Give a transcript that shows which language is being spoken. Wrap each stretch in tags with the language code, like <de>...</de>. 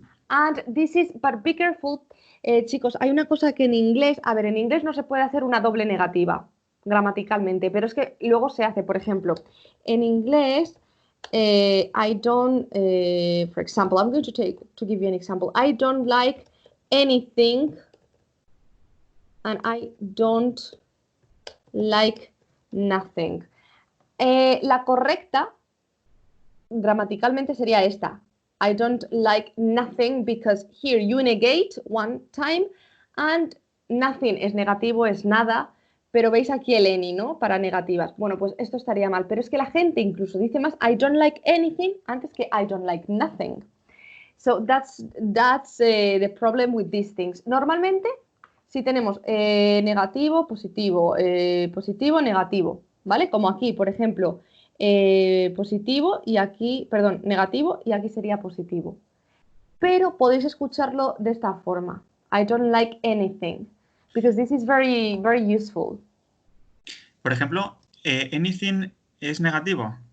<en>And this is, but be careful,</en> <es>chicos, hay una cosa que en inglés no se puede hacer una doble negativa gramaticalmente, pero es que luego se hace, por ejemplo, en inglés,</es> <en>I don't, for example, I'm going to give you an example. I don't like anything and I don't like nothing.</en> <es>La correcta gramaticalmente sería esta.</es> <en>I don't like nothing because here you negate one time and nothing</en> <es>es negativo, es nada, pero veis aquí el any, ¿no? Para negativas. Bueno, pues esto estaría mal, pero es que la gente incluso dice más</es> <en>I don't like anything</en> <es>antes que</es> <en>I don't like nothing. So that's the problem with these things.</en> <es>Normalmente, si tenemos negativo, positivo, positivo, negativo, ¿vale? Como aquí, por ejemplo, positivo y aquí, perdón, negativo y aquí sería positivo. Pero podéis escucharlo de esta forma.</es> <en>I don't like anything. Because this is very, very useful.</en> <es>Por ejemplo, anything es negativo.</es>